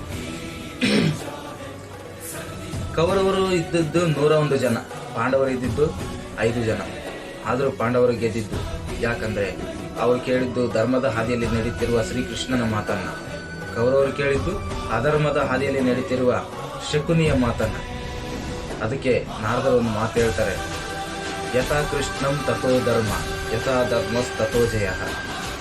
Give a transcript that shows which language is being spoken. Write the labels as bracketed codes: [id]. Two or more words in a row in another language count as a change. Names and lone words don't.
[kn] ಕೌರವರು ಇದ್ದದ್ದು 101 ಜನ, ಪಾಂಡವರು ಇದ್ದಿದ್ದು 5 ಜನ. ಆದರೂ ಪಾಂಡವರು ಗೆದ್ದಿದ್ದು. ಯಾಕಂದರೆ ಅವರು ಕೇಳಿದ್ದು ಧರ್ಮದ ಹಾದಿಯಲ್ಲಿ ನಡೀತಿರುವ ಶ್ರೀಕೃಷ್ಣನ ಮಾತನ್ನ, ಕೌರವರು ಕೇಳಿದ್ದು ಅಧರ್ಮದ ಹಾದಿಯಲ್ಲಿ ನಡೀತಿರುವ ಶಕುನಿಯ ಮಾತನ್ನ. ಅದಕ್ಕೆ ನಾರದರು ಒಂದು ಮಾತು ಹೇಳ್ತಾರೆ, [sa] ಯಥಾ ಕೃಷ್ಣಂ ತಥೋ ಧರ್ಮ, ಯಥಾ ಧರ್ಮಸ್ ತಥೋ ಜಯ.